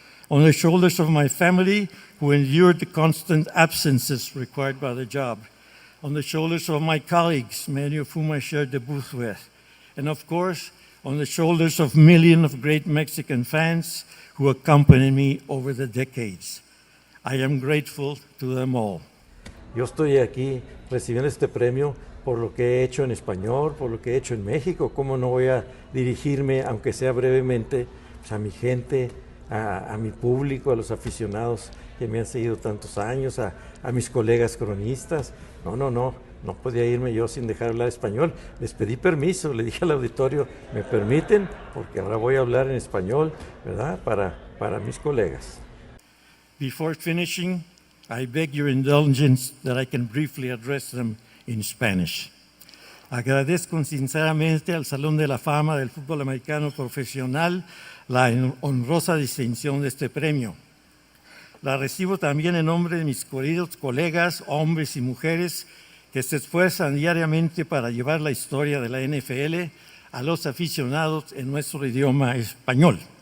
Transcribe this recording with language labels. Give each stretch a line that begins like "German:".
English: On the shoulders of my family, who endured the constant absences required by the job. On the shoulders of my colleagues, many of whom I shared the booth with. And of course, on the shoulders of millions of great Mexican fans who accompanied me over the decades. I am grateful to them all.
Spanish: Yo estoy aquí recibiendo este premio por lo que he hecho en español, por lo que he hecho en México. ¿Cómo no voy a dirigirme, aunque sea brevemente, pues a mi gente, a mi público, a los aficionados que me han seguido tantos años, a mis colegas cronistas? No podía irme yo sin dejar hablar español. Les pedí permiso, le dije al auditorio, ¿me permiten? Porque ahora voy a hablar en español, ¿verdad? Para mis colegas.
English: Before finishing, I beg your indulgence that I can briefly address them in Spanish.
Spanish: Agradezco sinceramente al Salón de la Fama del Fútbol Americano Profesional la honrosa distinción de este premio. La recibo también en nombre de mis queridos colegas, hombres y mujeres, que se esfuerzan diariamente para llevar la historia de la NFL a los aficionados en nuestro idioma español.